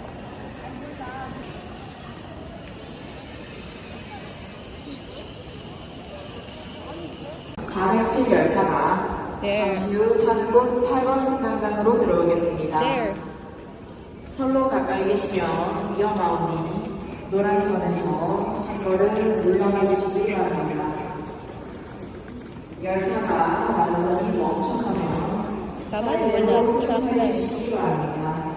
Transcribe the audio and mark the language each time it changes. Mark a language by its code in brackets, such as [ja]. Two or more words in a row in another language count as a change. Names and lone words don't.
[ko] (407) 열차가 잠시 후 타는 곳 8번 승강장으로 들어오겠습니다. There. 선로 가까이 계시면 위험하오니 노란 선에서 한 걸음 물러나 주시기 바랍니다. 열차가 완전히 멈춰서면 [tl] Tama naman na. [ko] 차량으로 Track 승차해 light. 주시기 바랍니다.